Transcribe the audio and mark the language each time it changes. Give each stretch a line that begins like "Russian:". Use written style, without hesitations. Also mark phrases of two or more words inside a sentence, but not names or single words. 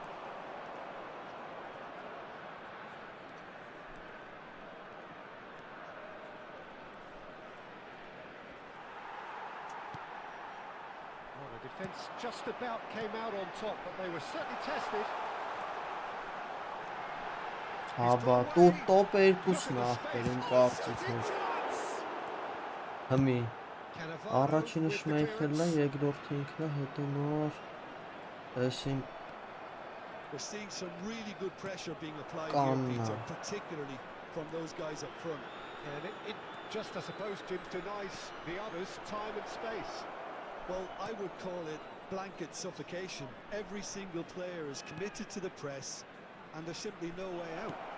English: Well, the defence just about came out on top, but they were certainly tested.
Armenian: Հաբա, տոպ երկուսն ախպերին կարծիքներ։ Հմի, առաջինը շմեյխելն է, երկրորդը ինքն է, հետո նոր, այսին
English: We're seeing some really good pressure being applied here, Peter, particularly from those guys up front. And it just, I suppose, Jim, denies the others time and space. Well, I would call it blanket suffocation. Every single player is committed to the press, and there's simply no way out.